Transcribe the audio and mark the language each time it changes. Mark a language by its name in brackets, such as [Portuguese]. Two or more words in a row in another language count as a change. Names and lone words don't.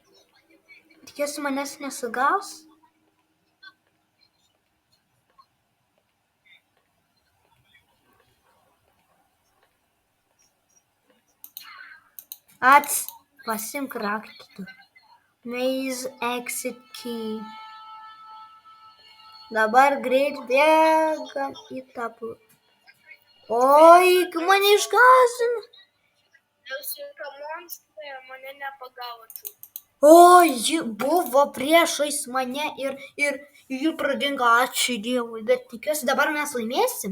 [Lithuanian] Tikiuosi manęs nesugaus. Pasiimk raktą. [English] Maze exit key. [Lithuanian] Dabar greit bėgam į tą pusę. Oi, mane išgąsdino. Šita monstrė mane nepagavo. O, ji buvo priešais mane ir ji pradingo, ačiū Dievui, bet tikiuosi dabar mes laimėsim.